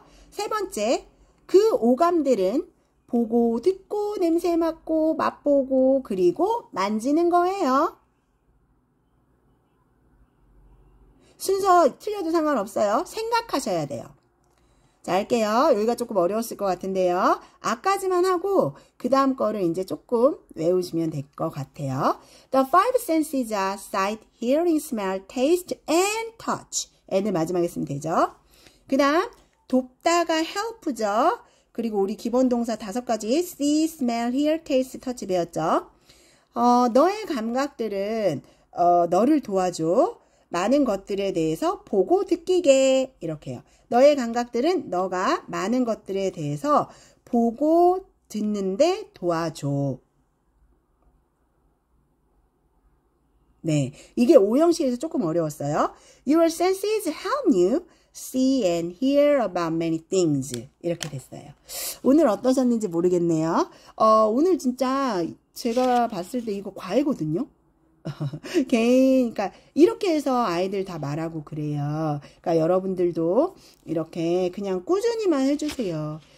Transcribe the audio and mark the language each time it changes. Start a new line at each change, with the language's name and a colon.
Korean: 세 번째, 그 오감들은 보고, 듣고, 냄새 맡고, 맛보고, 그리고 만지는 거예요. 순서 틀려도 상관없어요. 생각하셔야 돼요. 자, 할게요. 여기가 조금 어려웠을 것 같은데요. 아까지만 하고 그 다음 거를 이제 조금 외우시면 될 것 같아요.
English: The 5 senses are sight, hearing, smell, taste, and touch.
Korean: 애들 마지막에 쓰면 되죠. 그 다음 돕다가 help죠. 그리고 우리 기본 동사 5가지
English: see, smell, hear, taste, touch
Korean: 배웠죠. 너의 감각들은 너를 도와줘. 많은 것들에 대해서 보고 듣기게 이렇게 해요. 너의 감각들은 너가 많은 것들에 대해서 보고 듣는데 도와줘. 네, 이게 오형식에서 조금 어려웠어요.
English: Your senses help you see and hear about many things.
Korean: 이렇게 됐어요. 오늘 어떠셨는지 모르겠네요. 오늘 진짜 제가 봤을 때 이거 과외거든요. 그러니까 이렇게 해서 아이들 다 말하고 그래요. 그러니까 여러분들도 이렇게 그냥 꾸준히만 해주세요.